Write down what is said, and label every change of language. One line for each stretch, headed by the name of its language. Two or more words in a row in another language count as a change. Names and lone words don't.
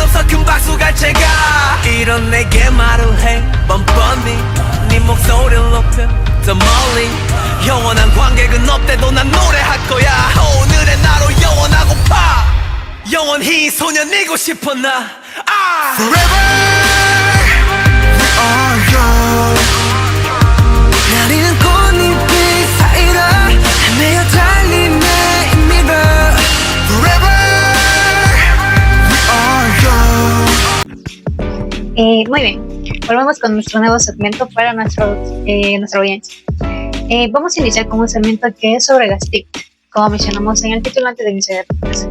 Korean: 없어 큰 박수 갈채가 이런 내게 말을 해 뻔뻔히 네 목소리를 높여 더 멀리 영원한 관객은 없대도 난 노래할 거야 오늘의 나로 영원하고파 영원히 소년이고 싶어 나
English: Forever we are young
Korean: 나리는 꽃잎이 사이로 헤매어 달린 내
English: mirror Forever
Spanish: Muy bien, volvemos con nuestro nuevo segmento para nuestra audiencia. Vamos a iniciar con un segmento que es sobre las TIC, como mencionamos en el título antes de iniciar el podcast.